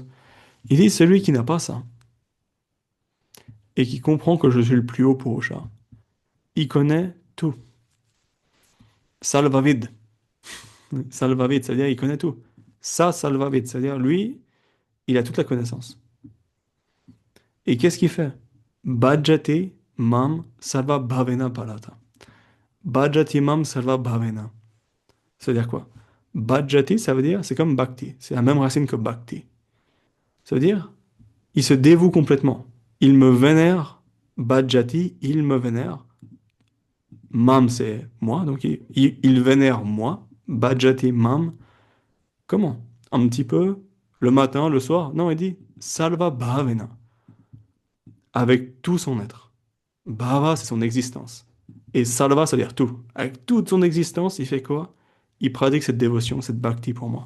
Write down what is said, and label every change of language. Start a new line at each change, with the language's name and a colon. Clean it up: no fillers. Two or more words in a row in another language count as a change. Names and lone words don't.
French: Il dit celui qui n'a pas ça, et qui comprend que je suis le plus haut Purusha, il connaît tout. Salvavid. Salvavid, c'est-à-dire il connaît tout. Ça, Salvavid, c'est-à-dire lui, il a toute la connaissance. Et qu'est-ce qu'il fait?
Sanskrit: Bhajate mam salva bhavena palata. Bhajati mam salva bhavena.
French: C'est-à-dire quoi? Bhajati, ça veut dire, c'est comme bhakti. C'est la même racine que bhakti. Ça veut dire, il se dévoue complètement. Il me vénère. Bhajati, il me vénère. Mam, c'est moi, donc il vénère moi.
Sanskrit: Bhajati mam.
French: Comment? Un petit peu, le matin, le soir. Non, il dit
Sanskrit: salva bhavena.
French: Avec tout son être. Bhava, c'est son existence. Et salva, c'est-à-dire tout. Avec toute son existence, il fait quoi? Il pratique cette dévotion, cette bhakti pour moi.